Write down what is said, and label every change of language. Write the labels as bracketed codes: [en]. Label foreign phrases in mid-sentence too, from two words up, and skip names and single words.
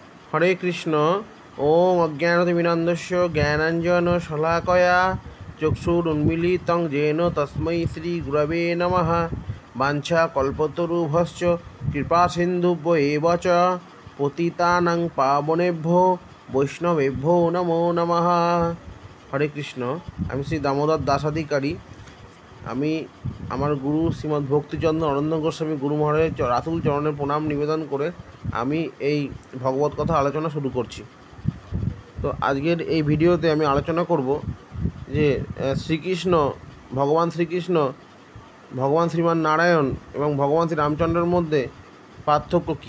[sa] হরে কৃষ্ণ। ওং অজ্ঞানতিমিরান্ধস্য জ্ঞানাঞ্জন শলাকয়া চক্ষুরুন্মিলিतं येन তস্मै শ্রী গুরবে নমঃ। বাঞ্ছা কল্পতরুভশ্চ কৃপা সিন্ধুভ্য এব চ পতিতানাং পাবনেভ্যো বৈষ্ণবেভ্যো নমো নমঃ। হরে কৃষ্ণ। [bn] আমি শ্রী দামোদর দাসাধিকারী। আমি আমার গুরু শ্রীমদ্ ভক্তিচন্দ্র অনন্ত গোস্বামী গুরু মহারাজের রাতুল চরণে প্রণাম নিবেদন করে আমি এই ভগবত কথা আলোচনা শুরু করছি। তো আজকের এই ভিডিওতে আমি আলোচনা করব যে শ্রীকৃষ্ণ, ভগবান শ্রীকৃষ্ণ, ভগবান শ্রীমান নারায়ণ এবং ভগবান শ্রী রামচন্দ্রের মধ্যে পার্থক্য কী।